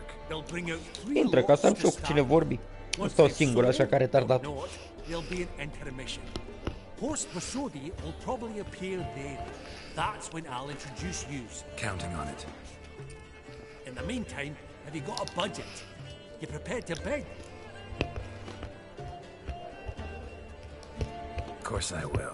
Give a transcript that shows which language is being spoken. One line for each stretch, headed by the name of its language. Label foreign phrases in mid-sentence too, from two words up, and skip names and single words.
English: They'll bring out 3
Romanian: Intră ca să am și eu cu cine vorbi. Nu stau singur așa care retardat.
English: There'll be an intermission. Horst Masodi will probably appear then. That's when I'll introduce yous. Counting on it. In the meantime, have you got a budget? You prepared to bid? Of course I will.